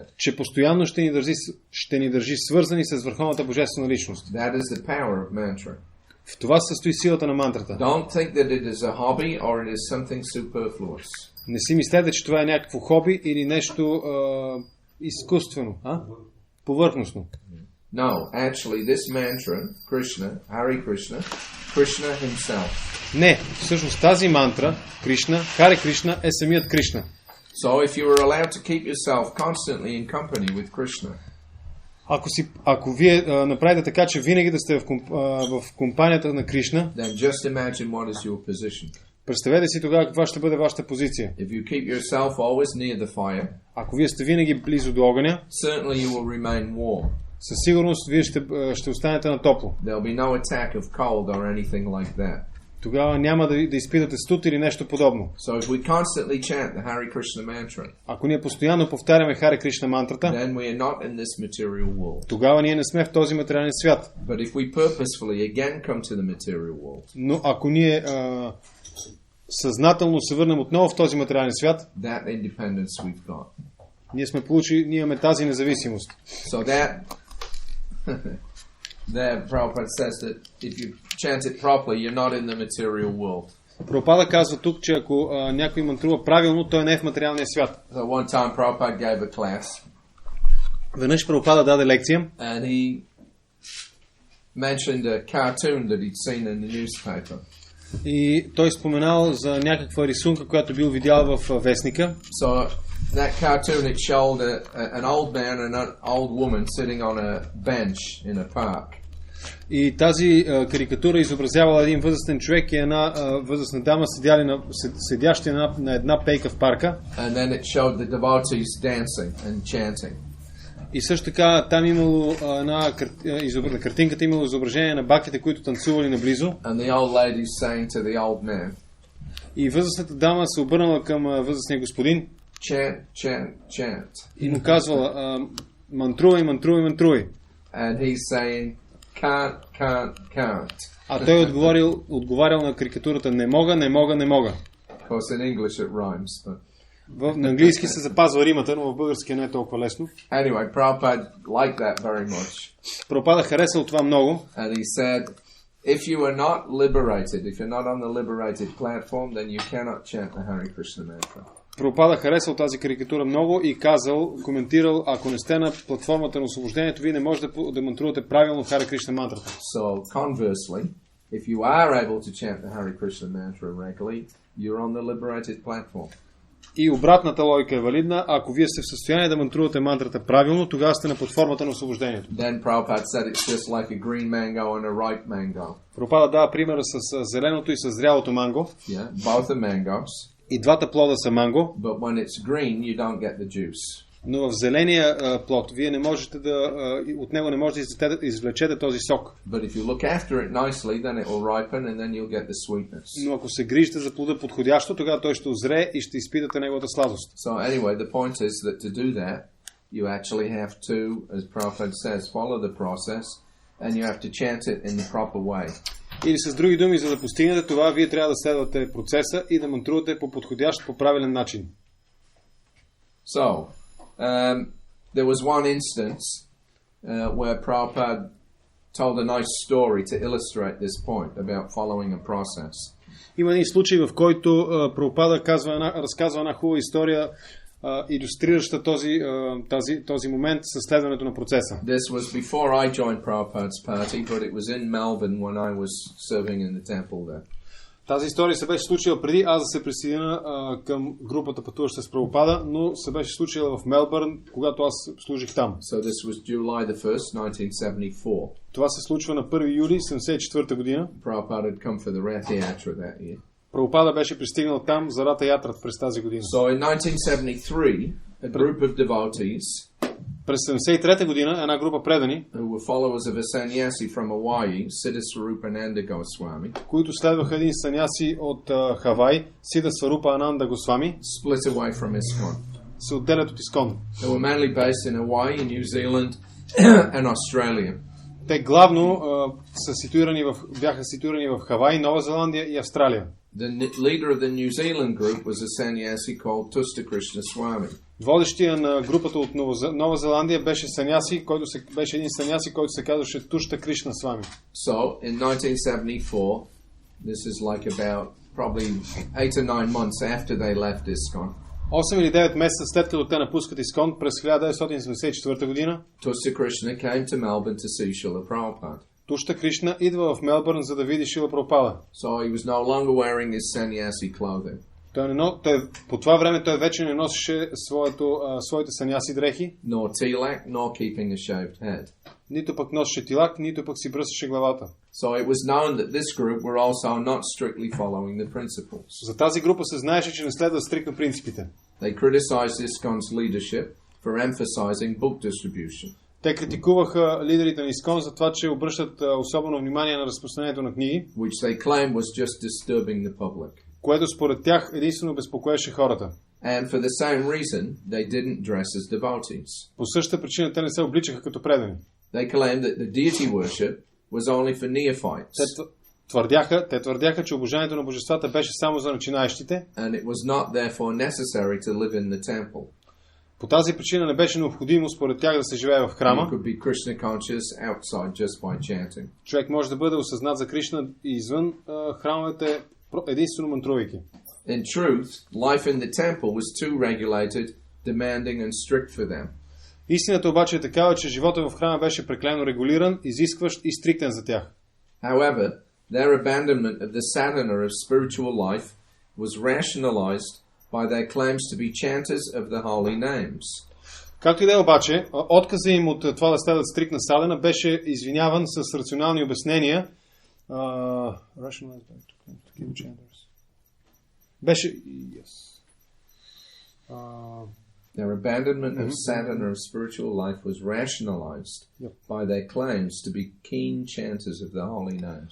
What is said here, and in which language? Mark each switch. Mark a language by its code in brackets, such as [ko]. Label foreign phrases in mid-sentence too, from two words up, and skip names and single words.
[bg] Че постоянно ще ни държи свързани с върховната божествена личност. [en] That is the power of mantra. [bg] В това състои силата на мантрата. [en] Don't think that it is a hobby or it is something superfluous. [bg] Не си мислете, че това е някакво хоби или нещо изкуствено, повърхностно. [en] No, actually this mantra, Krishna, Hare Krishna, Krishna himself. [bg] Не, всъщност тази мантра, Кришна, Хари Кришна е самият Кришна. [en] So if you are allowed to keep yourself constantly in company with Krishna, [bg] ако вие направите така, че винаги да сте в компанията на Кришна, [en] then just imagine what is your position. [bg] Представете си тогава каква ще бъде вашата позиция. [en] If you keep yourself always near the fire, [bg] ако вие сте винаги близо до огъня, [en] certainly you will remain warm. [bg] Със сигурност вие ще останете на топло. [en] There'll be no attack of cold or anything like that. [bg] Тогава няма да изпитате студ или нещо подобно. [en] So if we constantly chant the Hare Krishna mantra, [bg] ако ние постоянно повтаряме Харе Кришна мантрата, [en] then we are not in this material world. [bg] Тогава ние не сме в този материален свят. [en] But if we purposefully again come to the material world, [bg] но ако ние съзнателно се върнем отново в този материален свят, [en] that independence we've got. [bg] Ние имаме тази независимост. [en] So that there Prabhupada says that if you chant it properly, you're not in the material world. [bg] Прабхупада казва тук, че ако някой мантрува правилно, той не е в материалния свят. [en] So one time Prabhupada gave a class. [bg] Веднъж Прабхупада даде лекция. [en] And he mentioned a cartoon that he'd seen in the newspaper. [bg] И той споменал за някаква рисунка, която бил видял в вестника. [en] So that cartoon, it showed an old man and an old woman sitting on a bench in a park. [bg] И тази карикатура изобразявала един възрастен човек и една възрастна дама седящи на една пейка в парка. [en] And then it showed the devotees dancing and chanting. [bg] И също така там имало на картинката имало изображение на баките, които танцували наблизо. [en] And the old lady saying to the old man. [bg] И възрастната дама се обърнала към възрастния господин. [en] Chant, chant, chant. [bg] И му казвала мантрувай, мантрувай, мантрувай. [en] And he's saying can't, can't, can't. [bg] А той отговарял на карикатурата не мога, не мога, не мога. [en] Of course in English it rhymes, but [bg] На английски се запазва римата, но в българския не е толкова лесно. [en] Anyway, Prabhupada liked that very much. [bg] Прабхупада харесал това много. [en] And he said, if you are not liberated, if you're not on the liberated platform, then you cannot chant the Hare Krishna mantra. [bg] Прабхупада харесал тази карикатура много и казал, коментирал, ако не сте на платформата на освобождението, вие не можете да мантрувате правилно Харе Кришна мантрата. [en] So, conversely, if you are able to chant the Hare Krishna mantra regularly, you're on the liberated platform. [bg] И обратната логика е валидна. Ако вие сте в състояние да мантрувате мантрата правилно, тогава сте на платформата на освобождението. [en] Then Prabhupada said it's just like a green mango and a ripe mango. [bg] Прабхупада дава примера с зеленото и с зрялото манго. [en] Yeah, both are mangoes. [bg] И двата плода са манго. [en] But when it's green, you don't get the juice. [bg] Но в зеления плод вие не можете от него не можете да извлечете този сок. [en] But if you look after it nicely, then it will ripen and then you'll get the sweetness. [bg] Но ако се грижите за плода подходящо, тогава той ще озрее и ще изпитате неговата сладост. [en] So anyway, the point is that to do that, you actually have to, as Prabhupada says, follow the process and you have to chant it in the proper way. [bg] Или с други думи, за да постигнете това, вие трябва да следвате процеса и да мантрувате по подходящ, по правилен начин. [en] So, there was one instance where Prabhupada told a nice story to illustrate this point about following a process. [bg] Има един случай, в който Прабхупада разказва една хубава история, илюстрираща този момент със следването на процеса. [en] This was before I joined Prabhupada's party, but it was in Melbourne when I was serving in the temple there. [bg] Тази история се беше случила преди аз да се присъединя към групата пътуваща с Прабхупада, но се беше случила в Мелбърн, когато аз служих там. [en] So this was July the 1st, 1974. [bg] Това се случва на 1 юли 1974 година. [en] Prabhupada had come for the Rath Yatra that year. [bg] Прабхупада беше пристигнал там за Рата Ятрат през тази година. [en] So in 1973, a group of devotees [bg] през 1973 година една група предани, [en] who were followers of a sannyasi from Hawaii, Siddhaswarupananda Goswami, [bg] които следваха един саняси от Хавай, Сидасварупа Ананда Госвами, [en] split away from ISKCON. [bg] се отделят от ISKCON. [en] They were mainly based in Hawaii, New Zealand and Australia. [bg] Те главно бяха ситуирани в Хавай, Нова Зеландия и Австралия. [en] The leader of the New Zealand group was a sannyasi called Tusta Krishna Swami. [bg] Водещия на групата от Нова Зеландия беше един саняси, който се казваше Тушта Кришна Свами. [en] So, in 1974, this is like about probably 8 or 9 months after they left ISKCON. [bg] 8 или 9 месеца след като те напускат ISKCON през 1974 година, [en] Tusta Krishna came to Melbourne to see Srila Prabhupada. [bg] Тушта Кришна идва в Мелбърн, за да види Шрила Прабхупада. [en] So he was no longer wearing his sannyasi clothing. [bg] По това време той вече не носеше своите саняси дрехи. [en] Nor tilak, nor keeping a shaved head. [bg] Нито пък носеше тилак, нито пък си бръсваше главата. [en] So it was known that this group were also not strictly following the principles. [bg] За тази група се знаеше, че не следва стриктно принципите. [en] They criticized ISKCON's leadership for emphasizing book distribution. [bg] Те критикуваха лидерите на ISKCON за това, че обръщат особено внимание на разпространението на книги, [en] which they claimed was just disturbing the public. [bg] Което според тях единствено безпокоеше хората. [en] And for the same reason, they didn't dress as devotees. [bg] По същата причина те не се обличаха като предани. [en] They claimed that the deity worship was only for neophytes. [bg] Те твърдяха, че обожанието на божествата беше само за начинаещите. [en] And it was not therefore necessary to live in the temple. [bg] По тази причина не беше необходимо според тях да се живее в храма. Човек може да бъде осъзнат за Кришна извън храмовете единствено мантрувайки. [en] In truth, life in the temple was too regulated, demanding and strict for them. [bg] Истината обаче е такава, че живота в храма беше прекалено регулиран, изискващ и стриктен за тях. [en] However, their abandonment of the sadhana of spiritual life was rationalized by their claims to be chanters of the holy names. [bg] Както и да е обаче, отказа им от това да следват стриктна садена беше извиняван с рационални обяснения. [en] Their abandonment of sadhana of spiritual life was rationalized by their claims to be keen chanters of the holy names.